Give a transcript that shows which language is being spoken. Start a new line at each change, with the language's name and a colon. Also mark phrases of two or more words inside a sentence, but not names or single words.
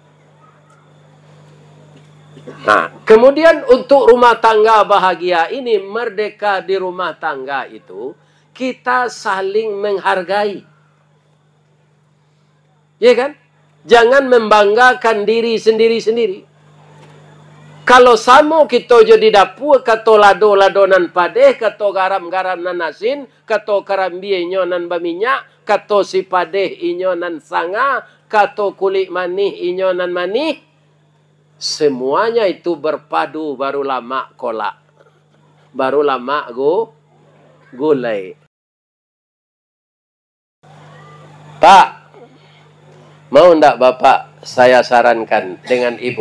Indonesian: Nah, kemudian untuk rumah tangga bahagia ini, merdeka di rumah tangga itu, kita saling menghargai. Ya kan? Jangan membanggakan diri sendiri-sendiri.
Minangkabau: Kalau samo kita jadi dapur, kato lado-ladonan padeh, kato garam-garam nan asin, kato karambi inyonan baminyak, kato si padeh inyonan sanga, kato kulit manih inyonan manih.
Indonesian: Semuanya itu berpadu baru lama kolak. Baru lama gulai. Pak, mau ndak Bapak saya sarankan dengan Ibu?